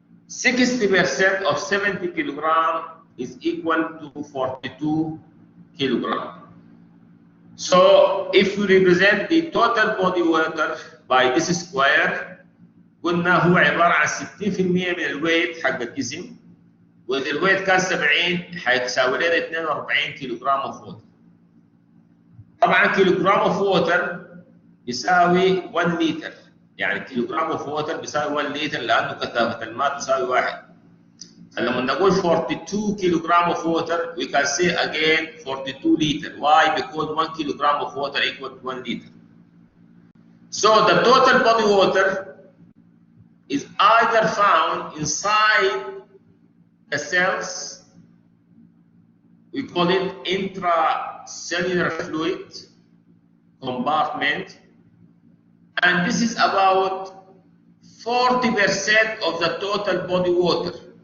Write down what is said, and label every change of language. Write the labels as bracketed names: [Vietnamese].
[English] 60% of 70 kilogram is equal to 42 kilogram. So if we represent the total body water by this square, [Arabic] قلنا هو عبارة عن 60% من الويت حق الجسم، وإذا الويت كان 70 حيساوي لنا 42 كيلوغرام اوف ووتر. طبعا كيلوغرام اوف ووتر يساوي 1 لتر، يعني كيلوغرام اوف ووتر بيساوي 1 لتر لانه كثافه الماء تساوي 1. فلما نقول 42 كيلوغرام اوف ووتر [English] we can say again 42 liter. Why? Because 1 kilogram of water equal to 1 liter. So the total body water is either found inside the cells, we call it intracellular fluid compartment, and this is about 40% of the total body water.